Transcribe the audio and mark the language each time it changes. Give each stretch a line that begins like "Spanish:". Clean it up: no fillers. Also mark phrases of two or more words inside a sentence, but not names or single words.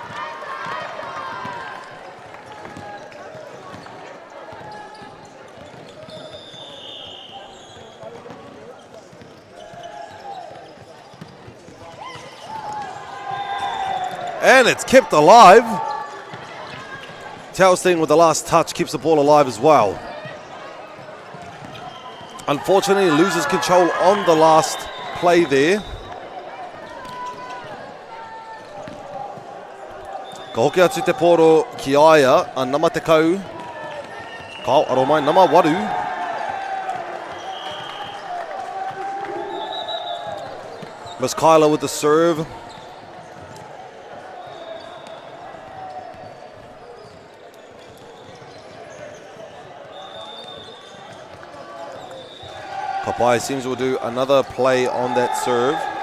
English: And it's kept alive. Tailstein with the last touch keeps the ball alive as well. Unfortunately, loses control on the last play there.
Māori: Ka hoki atu te poro ki aia, a nama te kau. Ka aro mai, nama waru.
English: Miss Kyla with the serve. Kapai seems we'll do another play on that serve.